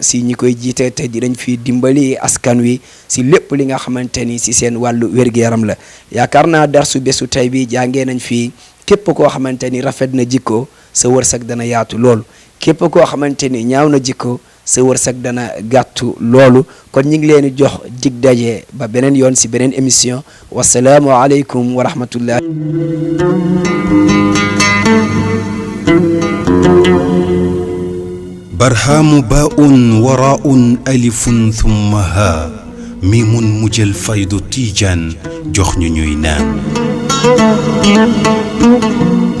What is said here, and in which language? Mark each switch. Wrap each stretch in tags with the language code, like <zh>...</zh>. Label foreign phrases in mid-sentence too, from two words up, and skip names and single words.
<wo>si ñi koy jiite te dinañ fi dimbali askan wi si lépp li nga xamante ni si seen wàllu wér-gu-yaram la yaakaar naa darsu bésu tey bi jàngee nañ fii képp koo xamante ni rafet na jikko sa wërsëg dana yaatu loolu képp koo xamante ni ñaaw na jikko sa wërsëg dana gàttu loolu kon ñu ngi leen di jox dig daje ba beneen yoon si beneen émission</wo> <ar>والسلام عليكم ورحمة الله برهام باء وراء ألف ثم ها ميم مجل فيض تيجان جخن نينان</ar>